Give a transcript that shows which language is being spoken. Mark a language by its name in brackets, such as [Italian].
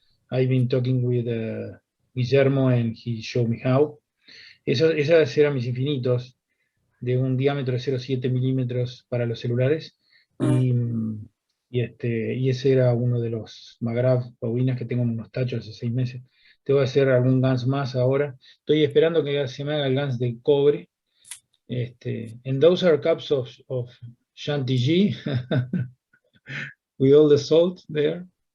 [English] I've been talking with Guillermo and he showed me how. [Spanish] Esas eran mis infinitos de un diámetro de 0,7 milímetros para los celulares y ese era uno de los Magrav bobinas que tengo en unos tachos hace 6 meses. Tengo que hacer algún GANS más ahora. Estoy esperando que se me haga el GANS de cobre. [English] And those are cups of Chantilly with all the salt there.